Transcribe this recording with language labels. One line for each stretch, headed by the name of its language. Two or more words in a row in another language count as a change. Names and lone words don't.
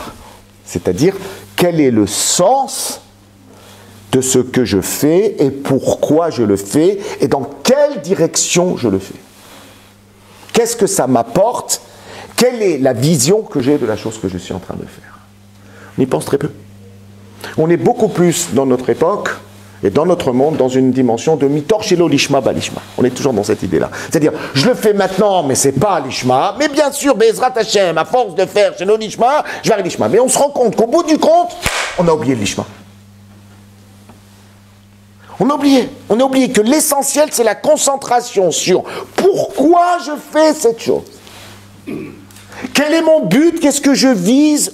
French: C'est-à-dire, quel est le sens de ce que je fais et pourquoi je le fais et dans quelle direction je le fais. Qu'est-ce que ça m'apporte? Quelle est la vision que j'ai de la chose que je suis en train de faire? On y pense très peu. On est beaucoup plus dans notre époque et dans notre monde dans une dimension de
Hebrew: מתוך שלא לשמה בא לשמה.
French: On est toujours dans cette idée-là. C'est-à-dire, je le fais maintenant, mais c'est pas lishma. Mais bien sûr,
Hebrew: בעזרת השם,
French: à force de faire
Hebrew: שלא לשמה,
French: je vais arriver lishma. Mais on se rend compte qu'au bout du compte, on a oublié le lishma. On a oublié que l'essentiel, c'est la concentration sur pourquoi je fais cette chose. Quel est mon but? Qu'est-ce que je vise?